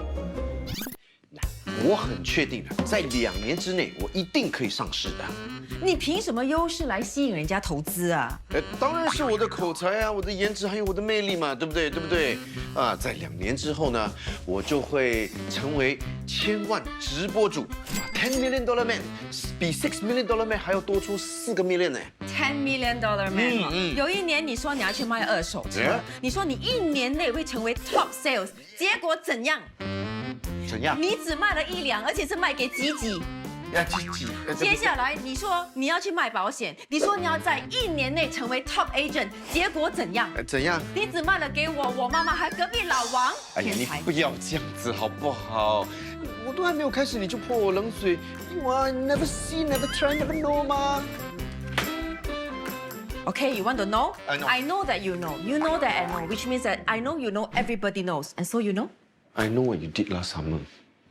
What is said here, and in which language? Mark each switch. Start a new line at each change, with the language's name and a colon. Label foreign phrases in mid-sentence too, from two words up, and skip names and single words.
Chinese: 我很确定的，在2年之内，我一定可以上市的。你凭什么优势来吸引人家投资啊？当然是我的口才啊，我的颜值还有我的魅力嘛，对不对？对不对？啊，在2年之后呢，我就会成为1000万直播主，
English: $10 million man，
Chinese: 比
English: $6 million man
Chinese: 还要多出4个 million 呢。
English: $10 million man，
Chinese: 有一年你说你要去卖2手车，你说你1年内会成为
English: top sales，
Chinese: 结果怎样？怎样？你只卖了1辆，而且是卖给几。接下来你说你要去卖保险，你说你要在1年内成为
English: top agent，
Chinese: 结果怎样？怎样？你只卖了给我妈妈，还隔壁老王。哎呀，你不要这样子好不好？我都还没有开始你就泼我冷水，哇 ，
English: never see, never try, never know
Chinese: 吗？
English: Okay, you want to know? I know. I know that you know. You know that I know, which means that I know you know everybody knows, and so you know. I know what you did last summer.